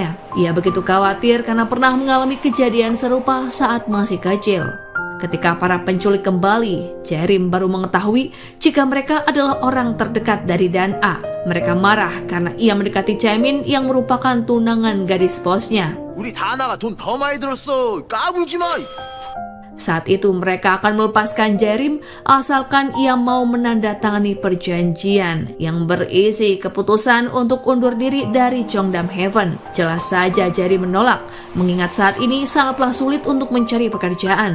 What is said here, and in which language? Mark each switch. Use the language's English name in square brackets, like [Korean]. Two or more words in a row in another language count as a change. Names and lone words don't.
[Indonesian] Ia begitu khawatir karena pernah mengalami kejadian serupa saat masih kecil. Ketika para penculik kembali, Jaerim baru mengetahui jika mereka adalah orang terdekat dari Dan-a. Mereka marah karena ia mendekati Chaemin yang merupakan tunangan gadis bosnya. [Korean] 우리 다나가 돈 더 많이 들었어. 까불지 마. [Indonesian] Saat itu mereka akan melepaskan Jaerim asalkan ia mau menandatangani perjanjian yang berisi keputusan untuk undur diri dari Cheongdam Heaven. Jelas saja Jaerim menolak, mengingat saat ini sangatlah sulit untuk mencari pekerjaan.